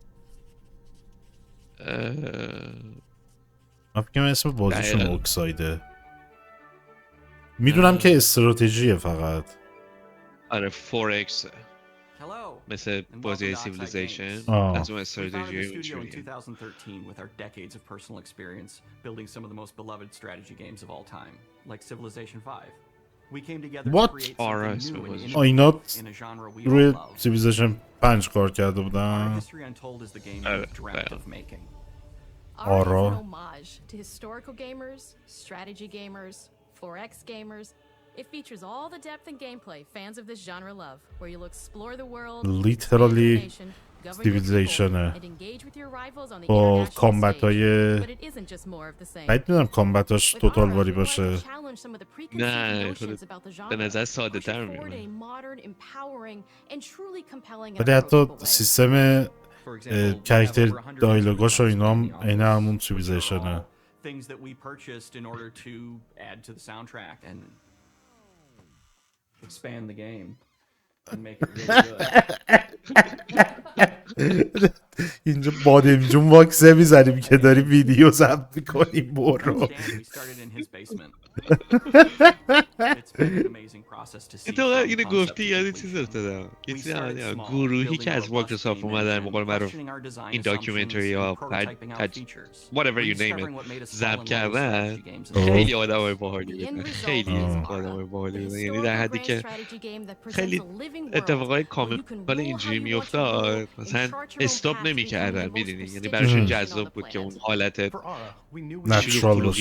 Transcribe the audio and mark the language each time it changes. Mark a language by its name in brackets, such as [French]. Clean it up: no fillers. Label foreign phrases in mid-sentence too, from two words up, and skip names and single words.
[Persian] من فکرم اسم بازیشون اوکسایده. میدونم که استراتژیه فقط. آره 4X مثل بازی سیویلیزیشن از اون استراتژی اونجوریه. [English] 2013 with our decades of personal experience building some of the most beloved strategy games of all time, like Civilization 5. We came together to create something new and innovative in a genre we all love. [Persian] Civilization 5 کار کرده بودن. [English] History Untold is the game we've dreamt of making. Aura is an homage to historical gamers, strategy gamers, 4X gamers. It features all the depth and gameplay fans of this genre love, where you'll explore the world, [Persian] literally Civilization با کامبت‌های باید میدونم کامبتاش توتال واری باشه. نه به نظر ساده تر میمونه ولی حتی سیستم کرکتر دایلوگاش و اینا هم اینه همون سیویلیزیشنه. [English] Things that we purchased in order to add to the soundtrack and expand the game and make it really good. [Persian] اینجا بادیم جون واکسه میزنیم که داریم ویدیو ضبط میکنیم. برو اتفاقا اینو گفتی یاد چیز افتادم، یه چیز گروهی که از مایکروسافت اومدن موقع معروف این داکیومنتری یا [English] whatever you name it [Persian] ضبط کردن، خیلی آدمای باحالی بودن، خیلی آدمای باحالی بودن، یعنی در حدی که خیلی اتفاقای کامل اینجوری میافتاد مثلا استاپ نمیکردن، میدونی، یعنی براشون جذاب بود که اون حالت نچرال باشه.